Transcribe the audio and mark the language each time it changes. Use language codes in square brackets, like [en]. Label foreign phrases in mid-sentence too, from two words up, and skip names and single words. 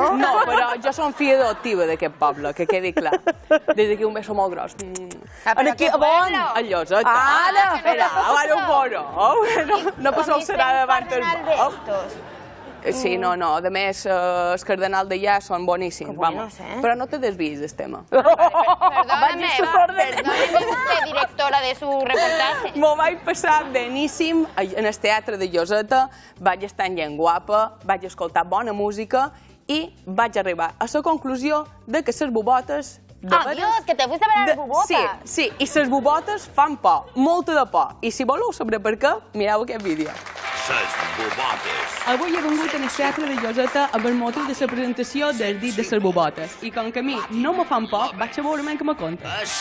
[ca] No, però jo som filla adoptiva d'aquest poble, que quedi clar. Des d'aquí un beso molt gros. Aquí, on? A Lloseta. Ara ho poso. No passeu serà davant el bo. Sí, no. A més, els cardenals d'allà són boníssims. Però no te desviïs del tema. [es] Perdóname, usted directora de su reportaje. [ca] M'ho vaig passar beníssim en el teatre de Lloseta, vaig estar en gent guapa, vaig escoltar bona música i vaig arribar a la conclusió de que les bubotes... [es] Adiós, que te fuiste a ver a [ca] les bubotes. Sí, i les bubotes fan por, molta de por. I si voleu saber per què, mireu aquest vídeo. Les bubotes. Avui he vengut al teatre de Lloseta amb el motiu de la presentació del dit de les bubotes. I com que a mi no me fan por, vaig a veure què me conta.